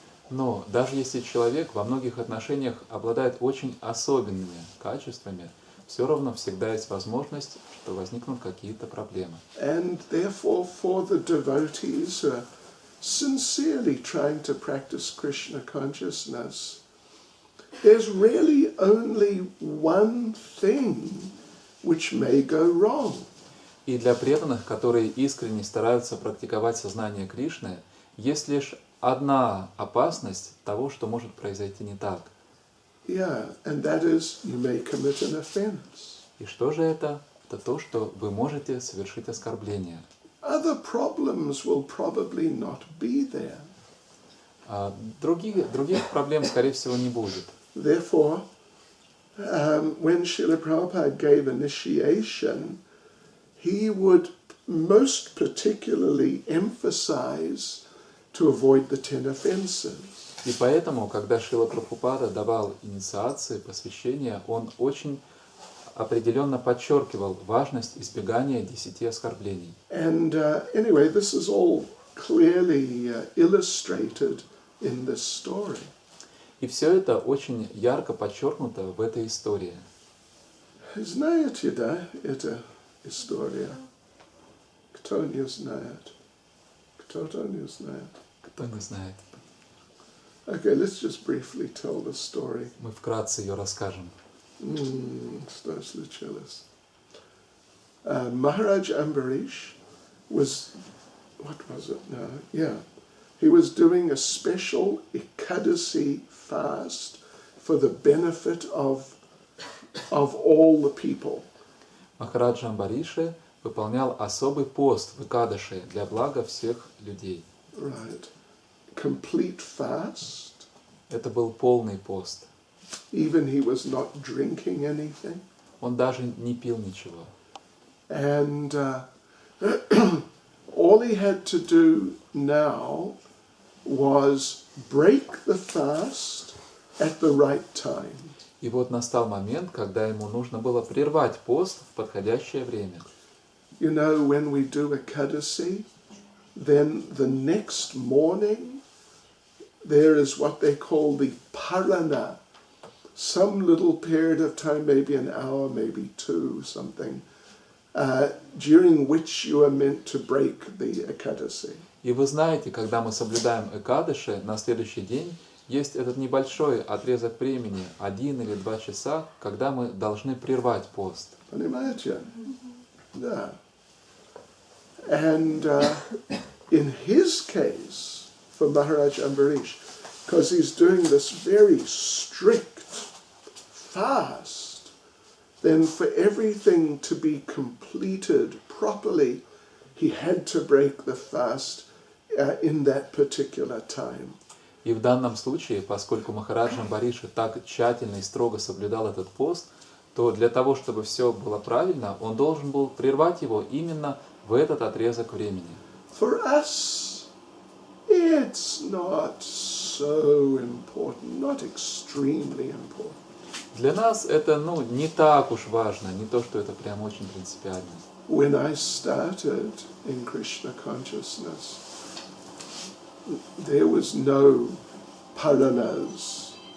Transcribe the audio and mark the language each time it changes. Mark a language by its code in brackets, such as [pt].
[ru] Но даже если человек во многих отношениях обладает очень особенными качествами, все равно всегда есть возможность, что возникнут какие-то проблемы. [en] And therefore, for the devotees who are sincerely trying to practice Krishna consciousness, there's really only one thing which may go wrong. [ru] И для преданных, которые искренне стараются практиковать сознание Кришны, есть лишь одна опасность того, что может произойти не так. [en] Yeah, and that is you may commit an offense. [ru] И что же это? Это то, что вы можете совершить оскорбление. [en] Other problems will probably not be there. [ru] Других проблем, скорее всего, не будет. [en] Therefore, when Srila Prabhupada gave initiation, he would most particularly emphasize to avoid the 10 offenses. [ru] И поэтому, когда Шрила Прабхупада давал инициации, посвящения, он очень определенно подчеркивал важность избегания 10 оскорблений. [en] And anyway, this is all clearly illustrated in this story. [ru] И все это очень ярко подчеркнуто в этой истории. Знаете, да, эта история? Кто не знает? Кто-то не знает? Кто не знает? [en] Okay, let's just briefly tell the story. [ru] Мы вкратце ее расскажем. Что случилось? [en] Mахарадж Ambarish was, what was it now? Yeah. He was doing a special Ekadasi fast for the benefit of all the people. [ru] Махараджа Амбариши выполнял особый пост в Экадаши для блага всех людей. [en] Right. Complete fast. [ru] Это был полный пост. [en] Even he was not drinking anything. [ru] Он даже не пил ничего. [en] And all he had to do now was break the fast at the right time. [ru] И вот настал момент, когда ему нужно было прервать пост в подходящее время. [en] You know, when we do Ekadasi, then the next morning there is what they call the parana. Some little period of time, maybe an hour, maybe two, something, during which you are meant to break the Ekadasi. [ru] И вы знаете, когда мы соблюдаем Экадаши, на следующий день есть этот небольшой отрезок времени, 1 или 2 часа, когда мы должны прервать пост. Понимаете? Да. [en] And in his case, for Maharaj Ambarish, because he's doing this very strict fast, then for everything to be completed properly, he had to break the fast in that particular time. [ru] И в данном случае, поскольку Махарадж Амбариши так тщательно и строго соблюдал этот пост, то для того, чтобы все было правильно, он должен был прервать его именно в этот отрезок времени. [en] For us, it's not so important, not extremely important. [ru] Для нас это, не так уж важно, не то, что это прям очень принципиально. [en] When I started in Krishna consciousness, there was no paranas.